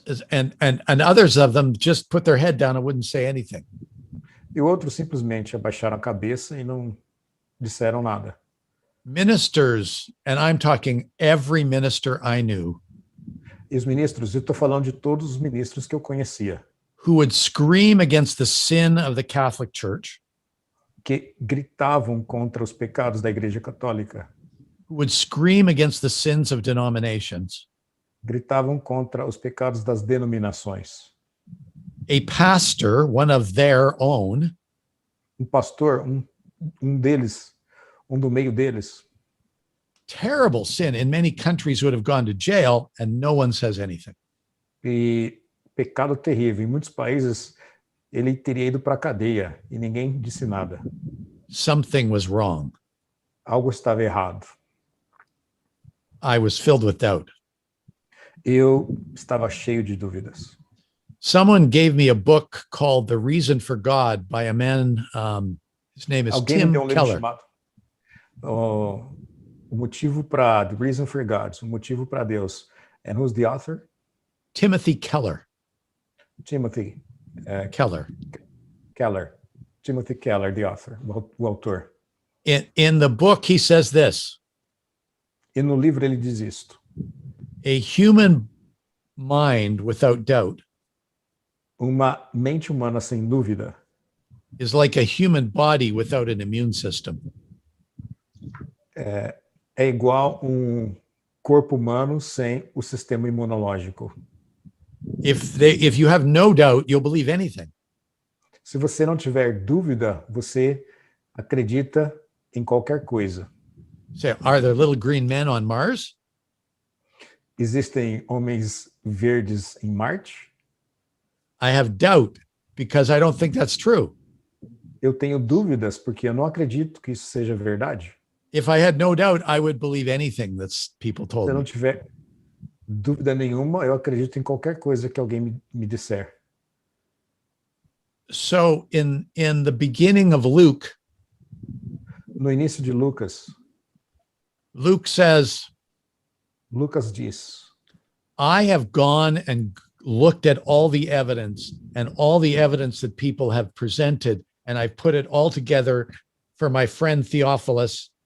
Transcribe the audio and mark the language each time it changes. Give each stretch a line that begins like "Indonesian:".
English: And others of them just put their head down and wouldn't say anything.
Portuguese: E outros simplesmente abaixaram a cabeça e não disseram nada.
English: Ministers, and I'm talking every minister I knew.
Portuguese: E os ministros, eu estou falando de todos os ministros que eu conhecia.
English: Who would scream against the sin of the Catholic Church.
Portuguese: Que gritavam contra os pecados da Igreja Católica.
English: Who would scream against the sins of denominations.
Portuguese: Gritavam contra os pecados das denominações.
English: A pastor, one of their own.
Portuguese: Pastor, deles, do meio deles.
English: Terrible sin. In many countries would have gone to jail and no one says anything.
Portuguese: E pecado terrível. Em muitos países ele teria ido para a cadeia e ninguém disse nada.
English: Something was wrong.
Portuguese: Algo estava errado.
English: I was filled with doubt.
Portuguese: Eu estava cheio de dúvidas.
English: Someone gave me a book called The Reason for God by a man, his name is Tim Keller.
Portuguese: Chamado, o motivo para The Reason for God, o motivo para Deus.
English: And who's the author? Timothy Keller. Timothy Keller. Timothy Keller, the author,
Portuguese: o autor.
English: In the book, he says this.
Portuguese: E no livro ele diz isto.
English: A human mind without doubt
Portuguese: Uma mente humana sem dúvida
English: is like a human body without an immune system.
Portuguese: É igual corpo humano sem o sistema imunológico.
English: If you have no doubt, you'll believe anything.
Portuguese: Se você não tiver dúvida, você acredita em qualquer coisa.
English: Say, are there little green men on Mars?
Portuguese: Existem homens verdes em Marte?
English: I have doubt because I don't think that's true.
Portuguese: Eu tenho dúvidas porque eu não acredito que isso seja verdade.
English: If I had no doubt, I would believe anything that people told
Portuguese: Se eu não
English: me.
Portuguese: tiver dúvida nenhuma, eu acredito em qualquer coisa que alguém me disser.
English: So in the beginning of Luke,
Portuguese: No início de Lucas,
English: Luke says,
Portuguese: Lucas diz:
English: I have gone and looked at all the evidence that people have presented, and I've put it all together for my friend Theophilus.